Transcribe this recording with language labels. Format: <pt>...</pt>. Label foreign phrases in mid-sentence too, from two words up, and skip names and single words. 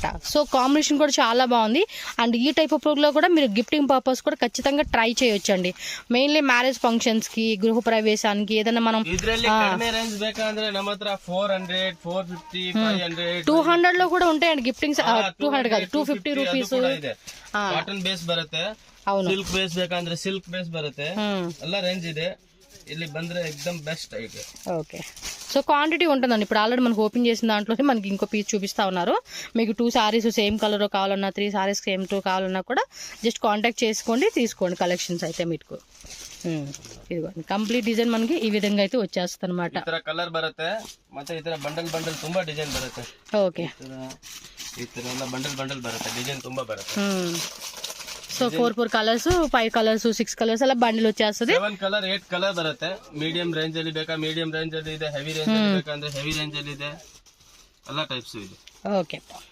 <te>సో కాంబినేషన్ కూడా చాలా బాగుంది. అండ్ ఈ</te> <en>type of</en> <te>లో కూడా మీరు</te> <en>gifting purpose</en> <te>కూడా ఖచ్చితంగా ట్రై చేయొచ్చండి.</te> <en>mainly marriage</en> <te>ఫంక్షన్స్కి, గృహ ప్రవేశానికి ఏదైనా మనం 200 లో కూడా ఉంటాయండి గిఫ్టింగ్స్. 200 కాదు 250 రూపీస్.</te> <en>cotton base</en> <kn>ಬರುತ್ತೆ,</kn> <en>silk base</en> <kn>ಬೇಕಂದ್ರೆ</kn> <en>silk base</en> <kn>ಬರುತ್ತೆ, ಎಲ್ಲ ರೇಂಜ್ ಇದೆ. ಇಲ್ಲಿ ಬಂದ್ರೆ ಎಕ್ದಮ್ ಬೆಸ್ಟ್ ಐತೆ.</kn> <en>okay, so quantity</en> <te>ఉంటుందండి. ఇప్పుడు ఆల్రెడీ మనకు ఓపెన్ చేసిన దాంట్లోనే మనకి ఇంకో పీస్ చూపిస్తా ఉన్నారు. మీకు 2 సారీస్</te> <en>same colour</en> <te>కావాలన్నా, 3 సారీస్ సేమ్ 2 కావాలన్నా కూడా</te> <en>just contact</en> <te>చేసుకోండి, తీసుకోండి కలెక్షన్స్ అయితే మీకు. ఇదిగోండి</te> <en>complete design</en> <te>మనకి ఈ విధంగా అయితే వచ్చేస్తుంది అనమాట.</te> <kn>ಈ ತರ ಕಲರ್ ಬರುತ್ತೆ, ಮತ್ತೆ ಈ ತರ ಬಂಡಲ್ ತುಂಬಾ ಡಿಸೈನ್ ಬರುತ್ತೆ. ಓಕೆ, ಈ ತರ ಎಲ್ಲ ಬಂಡಲ್ ಬರುತ್ತೆ, ಡಿಸೈನ್ ತುಂಬಾ ಬರುತ್ತೆ.</kn> <te>సో 4 కలర్స్, 5 కలర్స్, 6 కలర్స్ అలా బండిల్ వచ్చేస్తుంది.</te> <kn>7 కలర్ 8 కలర్ ಬರುತ್ತೆ.</kn> <en>medium range</en> <kn>ಅಲ್ಲಿ ಬೇಕಾ</kn> <en>medium range</en> <kn>ಅಲ್ಲಿ ಇದೆ,</kn> <en>heavy range</en> <kn>ಅಲ್ಲಿ ಬೇಕಂದ್ರೆ</kn> <en>heavy range</en> <kn>ಅಲ್ಲಿ ಇದೆ, ಎಲ್ಲ ಟೈಪ್ಸ್ ಇದೆ.</kn> <te>ఓకే,</te>